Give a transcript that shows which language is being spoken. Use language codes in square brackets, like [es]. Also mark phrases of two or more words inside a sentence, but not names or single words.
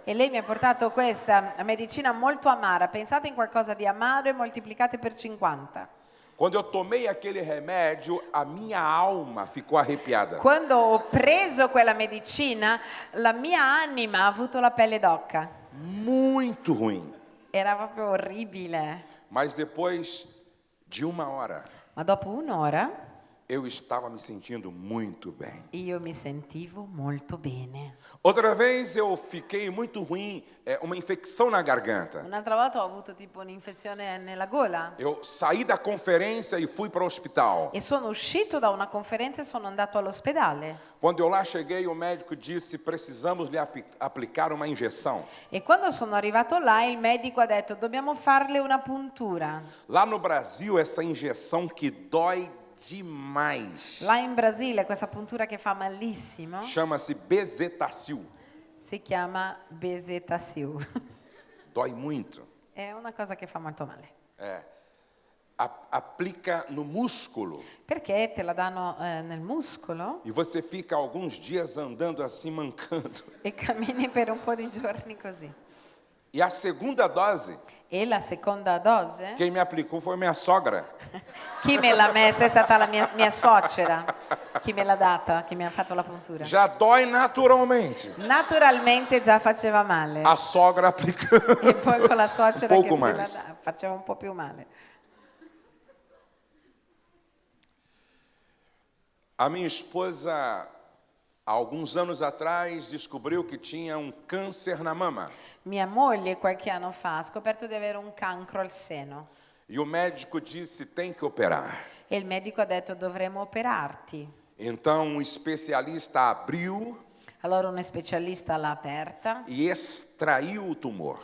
[it] E lei mi ha portato questa medicina molto amara. Pensate in qualcosa di amaro e moltiplicate per 50. [pt] Quando eu tomei aquele remédio, a minha alma ficou arrepiada. [it] Quando ho preso quella medicina, la mia anima ha avuto la pelle d'oca. [pt] Muito ruim. [it] Era proprio orribile. [pt] Mas depois de uma hora, [it] Ma dopo un'ora [pt] eu estava me sentindo muito bem. [it] io mi sentivo molto bene. [pt] Outra vez eu fiquei muito ruim, uma infecção na garganta. [it] Un'altra volta ho avuto tipo un'infezione nella gola [pt] Eu saí da conferência e fui para o hospital. [it] e sono uscito da una conferenza e sono andato all'ospedale. [pt] Quando eu lá cheguei, o médico disse: precisamos lhe aplicar uma injeção. [it] E quando sono arrivato là, il medico ha detto: dobbiamo farle una puntura. [pt] Lá no Brasil, essa injeção que dói demais [it] Là in Brasile questa puntura che fa malissimo [pt] chama-se Bezetacil. [it] si chiama Bezetacil. [pt] Dói muito. [it] È una cosa che fa molto male. [pt] Aplica no músculo [it] Perché te la danno nel muscolo [pt] e você fica alguns dias andando assim mancando. [it] e cammini per un po' di giorni così. [pt] E a segunda dose, [it] E la seconda dose? [pt] quem me aplicou foi minha sogra. [it] Chi me l'ha messa è stata la mia suocera. Chi me l'ha data, chi mi ha fatto la puntura. [pt] Já dói naturalmente. [it] Naturalmente già faceva male. [pt] A sogra aplicando. [it] E poi con la suocera [pt] Pouco [it] che me la [pt] mais. [it] faceva un po' più male. [pt] A minha esposa, há alguns anos atrás, descobriu que tinha um câncer na mama. [it] Mia moglie qualche anno fa ha scoperto di avere un cancro al seno [pt] E o médico disse: tem que operar. [it] e il medico ha detto dovremo operarti. [pt] Então um especialista abriu [it] Allora uno specialista l'ha aperta [pt] e extraiu o tumor.